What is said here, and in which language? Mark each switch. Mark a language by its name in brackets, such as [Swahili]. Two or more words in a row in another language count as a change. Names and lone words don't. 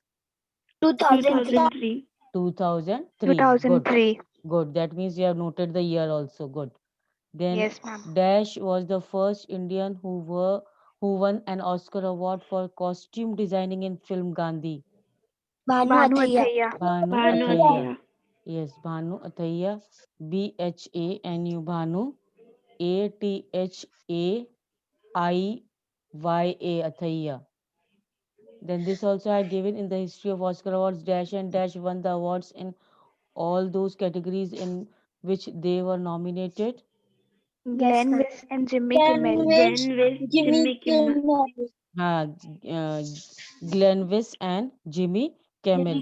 [English] 2003. 2003. Good. 2003. Good. That means you have noted the year also. Good. Then Yes, ma'am. Dash was the first Indian who won an Oscar award for costume designing in film Gandhi. Bhanu Athaiya. Bhanu Banu Athaiya. Athaiya. Yes, Bhanu Athaiya. Bhanu. Bhanu. Athaiya. Athaiya. Then this also I had given in the history of Oscar awards. Dash and Dash won the awards in all those categories in which they were nominated. Yes, Glenn ma'am. West and Jimmy Kimmel. Sandwich, Glenn West, Jimmy Jimmy Kimmel. Kimmel. Uh, uh, Glenn Weiss and Jimmy Kimmel.